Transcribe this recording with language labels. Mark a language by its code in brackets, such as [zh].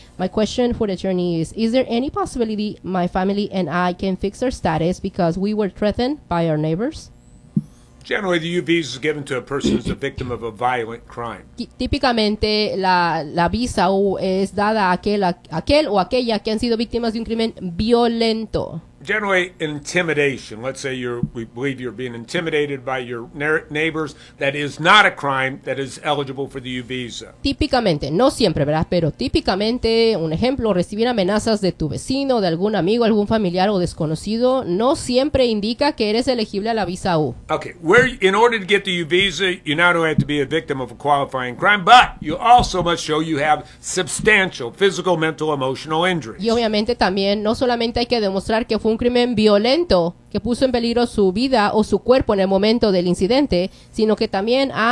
[en] My question for the attorney is there any possibility my family and I can fix our status because we were threatened by our neighbors? Generally, the U visa is given to a person who's a victim of a violent crime. [es] Típicamente, la visa U es dada a aquel o aquella que han sido víctimas de un crimen violento. [en] Generally, intimidation. Let's say we believe you're being intimidated by your neighbors. That is not a crime that is eligible for the U visa. [es] Típicamente, no siempre, ¿verdad? Pero típicamente, un ejemplo, recibir amenazas de tu vecino, de algún amigo, algún familiar o desconocido, no siempre indica que eres elegible a la visa U. [en] Okay, in order to get the U visa, you not only have to be a victim of a qualifying crime, but you also must show you have substantial physical, mental, emotional injuries. [es] Y obviamente también, no solamente hay que demostrar que fue un crimen violento que puso en peligro su vida o su cuerpo en el momento del incidente, sino que también ha sufrido heridas, ya sea físicas, mentales o emocionales.